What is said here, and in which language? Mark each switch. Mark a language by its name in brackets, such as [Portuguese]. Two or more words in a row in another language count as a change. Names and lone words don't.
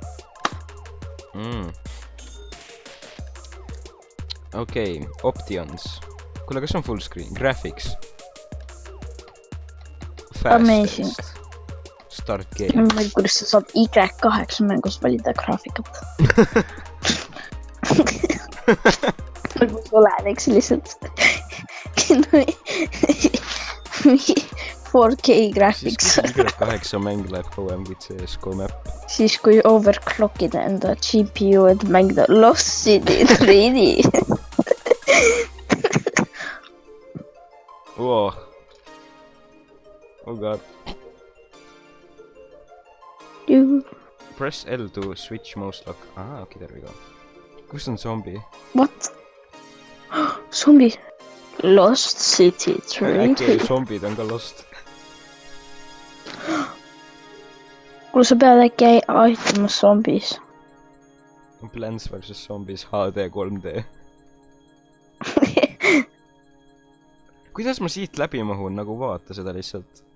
[Estonian] Okei, options. Kuule, kas on [English] full screen? [Estonian] Graphics. [English] Amazing. Start [Estonian] Ma [English] game. [Estonian] ei tea, kuidas sa saad Y8 mängus valida graafikat. Nagu see oleneks lihtsalt. [English] 4K graphics. [Estonian] Y8 mäng läheb kauem kui CSGO map. Siis kui overclockida enda GPU, et mängida Lost City 3D. [English] Wow. Oh god. Press L to switch mouse lock. Okay, there we go. [Estonian] Kus on zombi? [English] What? Zombie. Lost City 3D. [Estonian] Äkki zombid on ka lost. Kuule, sa pead äkki aitama zombis. Plants vs Zombies HD 3D. Kuidas ma siit läbi mahun, nagu vaata seda lihtsalt?